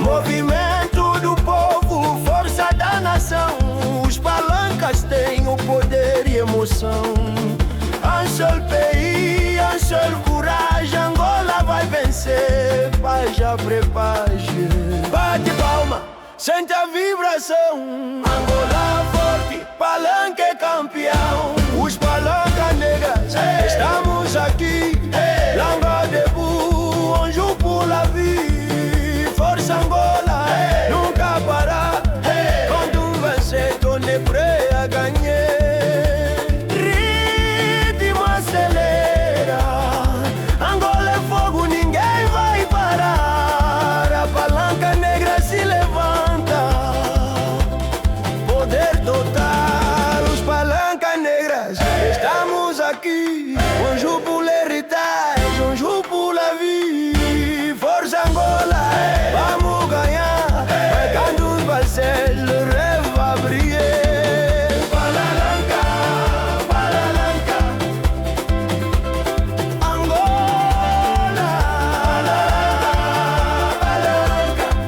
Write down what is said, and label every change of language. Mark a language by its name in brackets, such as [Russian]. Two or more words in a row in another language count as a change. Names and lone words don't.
[Portuguese] Movimento do povo, força da nação, os palancas têm o poder e emoção. [French] Un seul pays, un seul courage, [Portuguese] Angola vai vencer, [French] page après page. [Portuguese] Bate palma, sente a vibração, Angola forte, palanca é campeão. Os palancas negras, estamos aqui, [French] Langa debout, on joue pour la vie. [Portuguese] Força Angola, nunca parar, quando vencer, [French] on est prêt à gagner. [Portuguese] Ritmo acelera, Angola é fogo, ninguém vai parar. A palanca negra se levanta, poder total, os palancas negras, estamos aqui, [French] on joue pour l'héritage, on joue pour la vie. [Portuguese] Força Angola, vamos ganhar, marcando vai ser, [French] le rêve va briller. [Portuguese] Palanca, palanca, Angola, palanca,